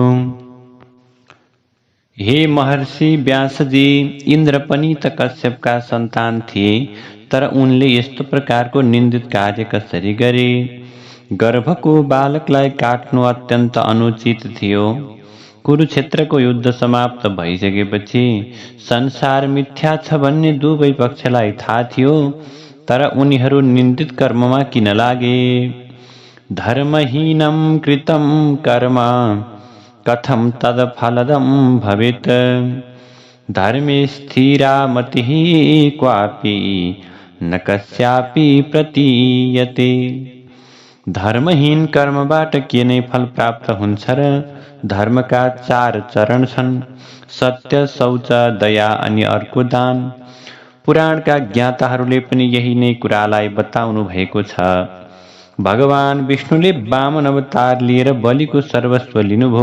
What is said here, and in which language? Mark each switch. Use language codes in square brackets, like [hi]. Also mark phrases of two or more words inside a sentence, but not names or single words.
[ne] हे महर्षि व्यासजी, इन्द्र पनि त कश्यपका सन्तान थिए, तर उनले यस्तो प्रकारको निन्दित कार्य कसरी गरे? गर्भको बालकलाई काट्नु अत्यन्त अनुचित थियो। कुरुक्षेत्रको युद्ध समाप्त भइसकेपछि संसार मिथ्या छ भन्ने दुवै पक्षलाई थाहा थियो, तर उनीहरू निन्दित कर्ममा किन लागे? [sa] धर्महीनं कृतं कर्म कथं तद फलदं भवेत्? धर्मे स्थिरा मतिः क्वापि न कस्यापि प्रतीयते। [ne] धर्महीन कर्मबाट के नै फल प्राप्त हुन्छ र? धर्मका 4 चरण छन्, सत्य, शौच, दया अनि अर्को दान। पुराणका ज्ञाताहरूले पनि यही नै कुरालाई बताउनु भएको छ। भगवान विष्णुले वामन अवतार लिएर बलिको सर्वस्व लिनुभयो।